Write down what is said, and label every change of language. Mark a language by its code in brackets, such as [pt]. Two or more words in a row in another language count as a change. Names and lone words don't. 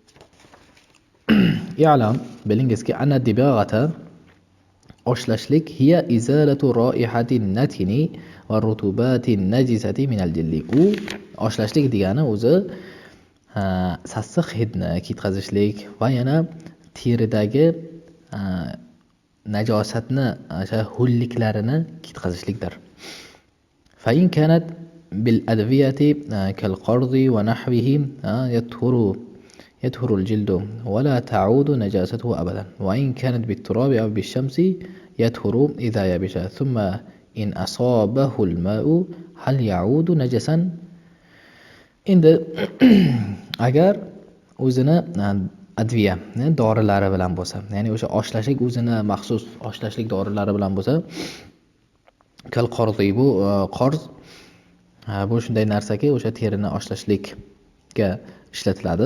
[ar] I'lam, bilingizki, أن الدباغة oshlashlik هي إزالة رائحة النتن والرطوبة النجسة من الجلد. [uz] U oshlashlik degani o'zi sassiq hidni ketkazishlik va yana teridagi najosatni, ho'lliklarini ketkazishlikdir. [ar] فإن كانت بالأدوية كالقرظ ونحوه يطهر الجلد ولا تعود نجاسته أبدا وإن كانت بالتراب أو بالشمس يطهر إذا يبش ثم إن أصابه الماء هل يعود نجسا [uz] endi agar o'zini adviya dorilari bilan bo'lsa, ya'ni o'sha oshlashlik o'zini maxsus oshlashlik dorilari bilan bo'lsa, [ar] كالقرظ, [uz] bu qarz bu shunday narsaki, o'sha terini oshlashlikka ishlatiladi.